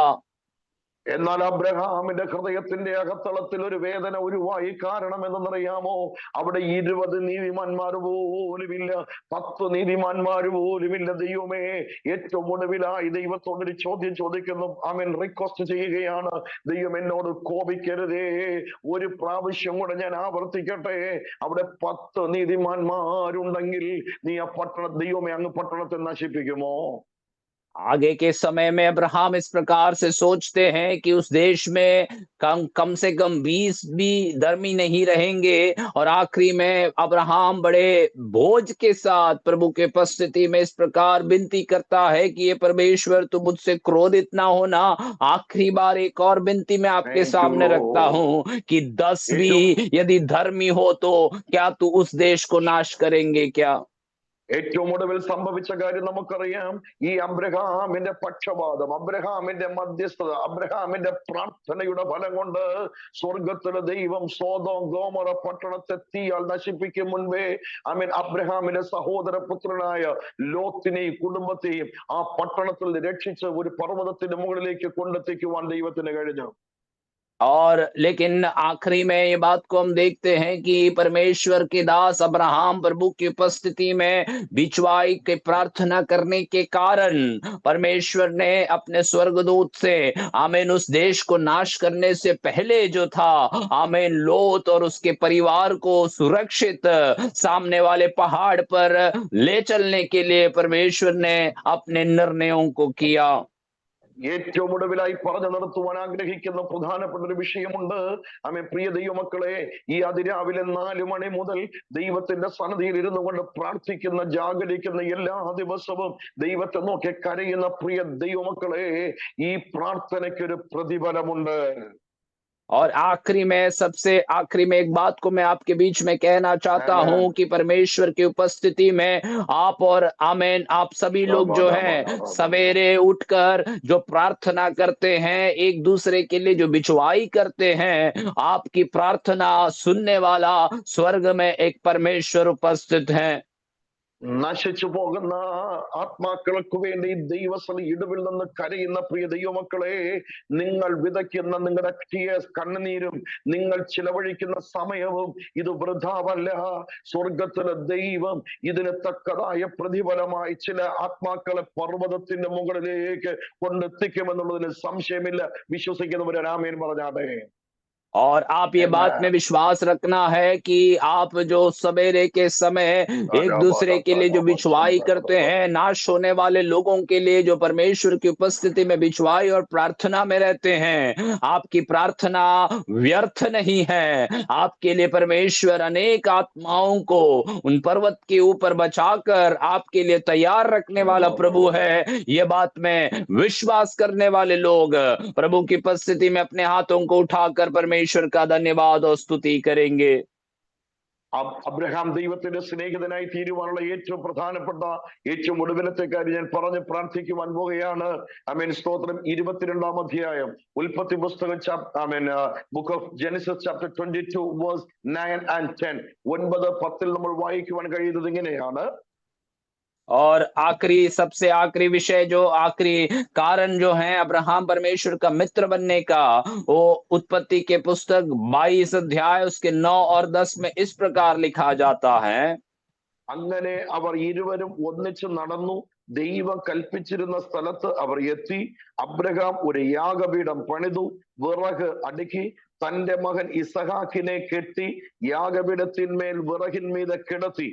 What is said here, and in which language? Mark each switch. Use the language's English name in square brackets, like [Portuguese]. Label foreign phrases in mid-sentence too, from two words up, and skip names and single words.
[Malayalam] എന്നാൽ അബ്രഹാമിന്റെ ഹൃദയത്തിന്റെ അകത്തളത്തിൽ ഒരു വേദന ഉരുവായി. കാരണം എന്തെന്നറിയാമോ? അവിടെ 20 നീതിമാന്മാർ പോലുമില്ല, 10 നീതിമാന്മാർ പോലുമില്ല. ദൈവമേ, ഏറ്റവും ഒടുവിലായി ദൈവത്തോടൊരു ചോദ്യം ചോദിക്കുന്നു. റിക്വസ്റ്റ് ചെയ്യുകയാണ്, ദൈവം എന്നോട് കോപിക്കരുതേ, ഒരു പ്രാവശ്യം കൂടെ ഞാൻ ആവർത്തിക്കട്ടെ, അവിടെ 10 നീതിമാന്മാരുണ്ടെങ്കിൽ നീ ആ ദൈവമേ അങ്ങ് പട്ടണത്തെ നശിപ്പിക്കുമോ? [Hindi] आगे के समय में अब्राहम इस प्रकार से सोचते हैं कि उस देश में कम से कम 20 भी धर्मी नहीं रहेंगे, और आखिरी में अब्राहम बड़े भोज के साथ प्रभु के उपस्थिति में इस प्रकार विनती करता है कि ये परमेश्वर तू मुझसे क्रोधित ना होना। आखिरी बार एक और विनती मैं आपके [English] Thank you, [Hindi] सामने रखता हूं कि 10 [Malayalam] ഏറ്റവും [Hindi] भी यदि धर्मी हो तो क्या तू उस देश को नाश करेंगे क्या? [Malayalam] ഏറ്റവും ഒടുവിൽ സംഭവിച്ച കാര്യം നമുക്കറിയാം. ഈ അബ്രഹാമിന്റെ പക്ഷപാതം, അബ്രഹാമിന്റെ മധ്യസ്ഥത, അബ്രഹാമിന്റെ പ്രാർത്ഥനയുടെ ഫലം കൊണ്ട് സ്വർഗത്തിലെ ദൈവം സോദോം ഗോമോറ പട്ടണത്തെ തീയാൽ നശിപ്പിക്കും മുൻപേ അബ്രഹാമിന്റെ സഹോദരപുത്രനായ ലോത്തിനെയും കുടുംബത്തെയും ആ പട്ടണത്തിൽ രക്ഷിച്ച് ഒരു പർവ്വതത്തിന്റെ മുകളിലേക്ക് കൊണ്ടെത്തിക്കുവാൻ ദൈവത്തിന് കഴിഞ്ഞു. [Hindi] और लेकिन आखिरी में ये बात को हम देखते हैं कि परमेश्वर के दास अब्राहम प्रभु की उपस्थिति में बिचवाई के प्रार्थना करने के कारण परमेश्वर ने अपने स्वर्गदूत से आमीन उस देश को नाश करने से पहले जो था आमीन लोत और उसके परिवार को सुरक्षित सामने वाले पहाड़ पर ले चलने के लिए परमेश्वर ने अपने निर्णयों को किया। [Malayalam] ഏറ്റവും ഒടുവിലായി പറഞ്ഞു നിർത്തുവാൻ ആഗ്രഹിക്കുന്ന പ്രധാനപ്പെട്ട ഒരു വിഷയമുണ്ട്. പ്രിയ ദൈവമക്കളെ, ഈ അതിരാവിലെ 4 മണി മുതൽ ദൈവത്തിന്റെ സന്നിധിയിൽ ഇരുന്നു കൊണ്ട് പ്രാർത്ഥിക്കുന്ന, ജാഗരിക്കുന്ന, എല്ലാ ദിവസവും ദൈവത്തെ നോക്കി കരയുന്ന പ്രിയ ദൈവമക്കളെ, ഈ പ്രാർത്ഥനയ്ക്ക് ഒരു പ്രതിഫലമുണ്ട്. [Hindi] और आखिरी में सबसे आखिरी में एक बात को मैं आपके बीच में कहना चाहता हूं कि परमेश्वर की उपस्थिति में आप और आमीन आप सभी लोग जो हैं सवेरे उठकर जो प्रार्थना करते हैं, एक दूसरे के लिए जो बिचवाई करते हैं, आपकी प्रार्थना सुनने वाला स्वर्ग में एक परमेश्वर उपस्थित है। [Malayalam] നശിച്ചു പോകുന്ന ആത്മാക്കൾക്ക് വേണ്ടി ദൈവസ്ഥല ഇടവിൽ നിന്ന് കരയുന്ന പ്രിയ ദൈവമക്കളെ, നിങ്ങൾ വിതയ്ക്കുന്ന നിങ്ങളുടെ ടീയേഴ്സ്, കണ്ണുനീരും നിങ്ങൾ ചിലവഴിക്കുന്ന സമയവും ഇത് വൃഥാവല്ല. സ്വർഗത്തിലെ ദൈവം ഇതിന് തക്കതായ പ്രതിഫലമായി ചില ആത്മാക്കളെ പർവ്വതത്തിന്റെ മുകളിലേക്ക് കൊണ്ടെത്തിക്കുമെന്നുള്ളതിന് സംശയമില്ല. വിശ്വസിക്കുന്നവരെ ആമേൻ പറഞ്ഞാട്ടെ. [Hindi] और आप ये बात में विश्वास रखना है कि आप जो सवेरे के समय एक दूसरे के लिए जो बिछवाई करते हैं, नाश होने वाले लोगों के लिए जो परमेश्वर की उपस्थिति में बिछवाई और प्रार्थना में रहते हैं, आपकी प्रार्थना व्यर्थ नहीं है। आपके लिए परमेश्वर अनेक आत्माओं को उन पर्वत के ऊपर बचाकर आपके लिए तैयार रखने वाला प्रभु है। ये बात में विश्वास करने वाले लोग प्रभु की उपस्थिति में अपने हाथों को उठाकर परमेश्वर का धन्यवाद और स्तुति करेंगे। [Malayalam] അബ്രഹാം ദൈവത്തിന്റെ സ്നേഹിതനായി തീരുവാനുള്ള ഏറ്റവും പ്രധാനപ്പെട്ട ഏറ്റവും ഒടുവിലത്തെ കാര്യം ഞാൻ പറഞ്ഞ് പ്രാർത്ഥിക്കുവാൻ പോവുകയാണ്. സ്തോത്രം. 22-ാം അധ്യായം ഉൽപ്പത്തി പുസ്തകം [English] book of Genesis chapter [Malayalam] 22 [English] verse 9 and 10, [Malayalam] 9-10 നമ്മൾ വായിക്കുവാൻ കഴിയുന്നത് ഇങ്ങനെയാണ്. [Hindi] और आखिरी सबसे आखिरी विषय जो आखिरी कारण जो है अब्राहम परमेश्वर का मित्र बनने का, वो उत्पत्ति के पुस्तक 22 अध्याय उसके 9 और 10 में इस प्रकार लिखा जाता है। [Malayalam] അങ്ങനെ അവർ ഇരുവരും ഒന്നിച്ച് നടന്നു. ദൈവം കൽപ്പിച്ചിരുന്ന സ്ഥലത്ത് അവർ എത്തി. അബ്രഹാം ഒരു യാഗപീഠം പണിതു, വിറക് അടുക്കി, തന്റെ മകൻ ഇസഹാക്കിനെ കെട്ടി യാഗപീഠത്തിന്മേൽ വിറകിന്മീതെ കിടത്തി.